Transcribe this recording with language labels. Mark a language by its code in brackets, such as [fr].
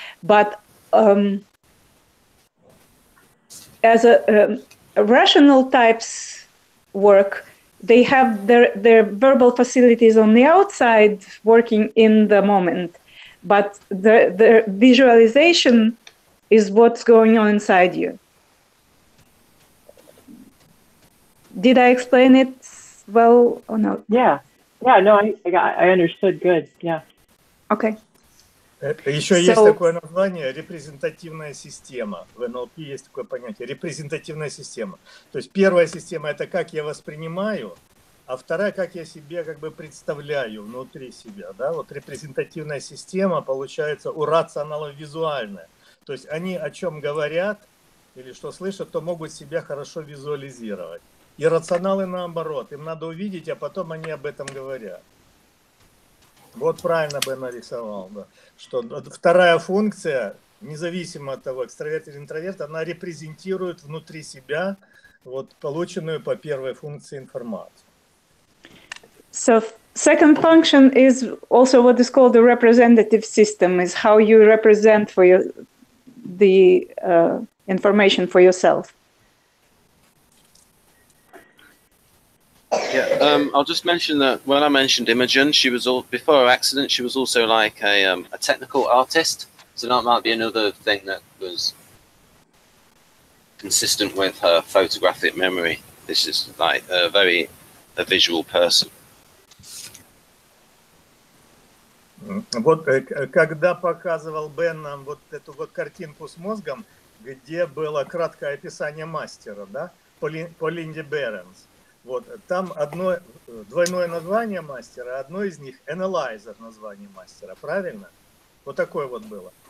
[en] But as a rational types work, they have their verbal facilities on the outside working in the moment, but the visualization is what's going on inside you. Did I explain it well or not? Yeah, no, I understood good, yeah. Okay. [ru] Еще есть такое название репрезентативная система. В НЛП есть такое понятие репрезентативная система. То есть первая система это как я воспринимаю, а вторая как я себе как бы представляю внутри себя. Да? Вот репрезентативная система получается у рационалов визуальная. То есть они о чем говорят или что слышат, то могут себя хорошо визуализировать. И рационалы наоборот. Им надо увидеть, а потом они об этом говорят. Вот правильно бы нарисовал, да. Что вторая функция, независимо от того, экстраверт или интроверт, она репрезентирует внутри себя вот полученную по первой функции информацию. [en] So second function is also what is called the representative system, is how you represent for the information for yourself. Yeah, I'll just mention that when I mentioned Imogen, she was before her accident, she was also like a technical artist. So that might be another thing that was consistent with her photographic memory. This is like a visual person. [ru] Вот когда показывал Бен нам вот эту вот картинку с мозгом, где было краткое описание мастера, да, по Линде Беренс. Вот, там двойное название мастера, одно из них analyzer название мастера, правильно? Вот такое вот было.